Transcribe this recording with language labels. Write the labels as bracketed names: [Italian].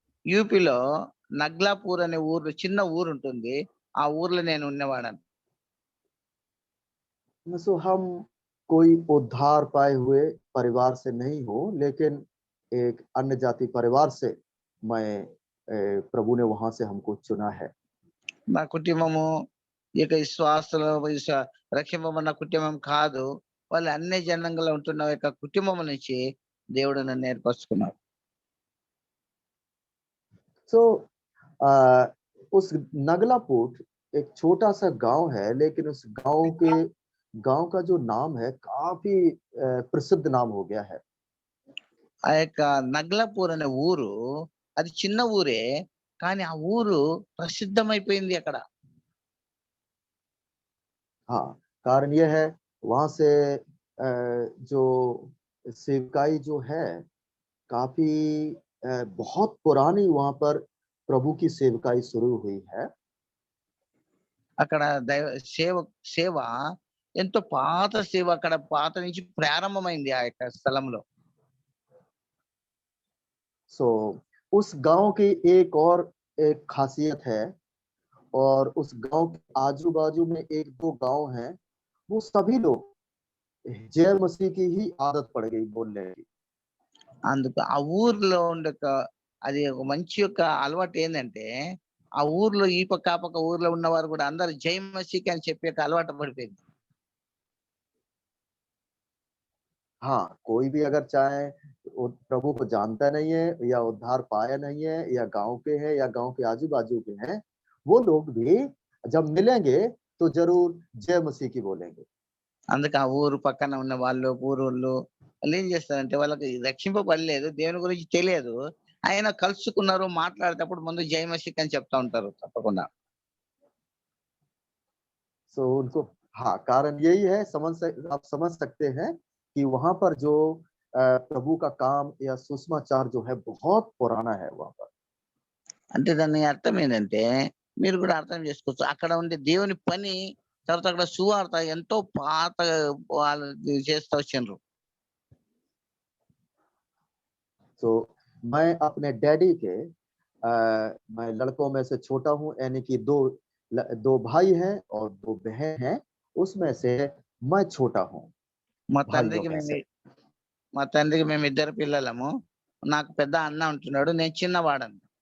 [Telugu] యూపీలో నగ్లాపూర్ అనే ఊరు, చిన్న ఊరు ఉంటుంది. ఆ ఊర్లో నేను ఉండేవాడను. [Hindi] सो हम कोई उद्धार पाए हुए परिवार से नहीं हो, लेकिन एक अन्य जाति परिवार से मैं प्रभु ने वहां से हमको चुना है। [Telugu] నా కుటుంబము ఈ యొక్క విశ్వాసంలో రక్షింపబడిన కుటుంబం కాదు. వాళ్ళు అన్ని జనంలో ఉంటున్న యొక్క కుటుంబం నుంచి దేవుడు నన్ను ఏర్పరచుకున్నాడు. [Hindi] सो उस नगलापुर एक छोटा सा गांव है, लेकिन उस गांव का जो नाम है काफी प्रसिद्ध नाम हो गया है। [Telugu] ఆ యొక్క నగ్లాపూర్ అనే ఊరు అది చిన్న ఊరే, కానీ ఆ ఊరు ప్రసిద్ధమైపోయింది అక్కడ. [Hindi] हाँ, कारण यह है वहां से जो सेवकाई जो है काफी बहुत पुरानी वहां पर प्रभु की सेवकाई शुरू हुई है। [Telugu] అక్కడ సేవ ఎంతో పాత సేవ అక్కడ పాత నుంచి ప్రారంభమైంది ఆ యొక్క స్థలంలో. [Hindi] सो उस गांव की एक खासियत है और उस गांव के आजू बाजू में एक दो गांव हैं, वो सभी लोग जय मसीह की ही आदत पड़ गई बोलने की। [Telugu] అందుకు ఆ ఊర్లో ఉండే అది ఒక మంచి యొక్క అలవాటు ఏంటంటే ఆ ఊర్లో ఈ పక్క ఆ పక్క ఊర్లో ఉన్నవారు కూడా అందరు జై మసీకి అని చెప్పే అలవాటు పడిపోయింది. [Hindi] हाँ, कोई भी अगर चाहे प्रभु को जानता नहीं है या उद्धार पाया नहीं है या गांव के हैं या गांव के आजू बाजू के हैं, वो लोग भी जब मिलेंगे तो जरूर जय मसीह की बोलेंगे। [Telugu] అందుకే ఆ ఊరు పక్కన ఉన్న వాళ్ళు ఊరోళ్ళు వాళ్ళు ఏం చేస్తారంటే వాళ్ళకి రక్షింపబడలేదు, దేవుని గురించి తెలియదు, ఆయన కలుసుకున్నారు, మాట్లాడేటప్పుడు ముందు జై మసీక్ అని చెప్తా ఉంటారు తప్పకుండా. [Hindi] सो उनको, हाँ, कारण यही है, आप समझ सकते हैं कि वहां पर जो प्रभु का काम या सुसमाचार जो है बहुत पुराना है वहां पर। [Telugu] అంటే దాని అర్థం ఏంటంటే మీరు కూడా అర్థం చేసుకోవచ్చు, అక్కడ ఉండే దేవుని పని, తర్వాత అక్కడ సువార్త ఎంతో పాత వాళ్ళు చేస్తూ వచ్చిండ్రు. [Hindi] तो मैं अपने डैडी के मैं लड़कों में से छोटा हूँ, यानी कि दो भाई हैं और 2 बहन हैं, उसमें से मैं छोटा हूँ [Telugu] మా [Hindi] भाइयों [Telugu] తండ్రికి [Hindi] में [Telugu] మేము [Hindi] से। [Telugu] మా తండ్రికి మేము ఇద్దరు పిల్లలము, నాకు పెద్ద అన్న ఉంటున్నాడు, నేను చిన్నవాడను.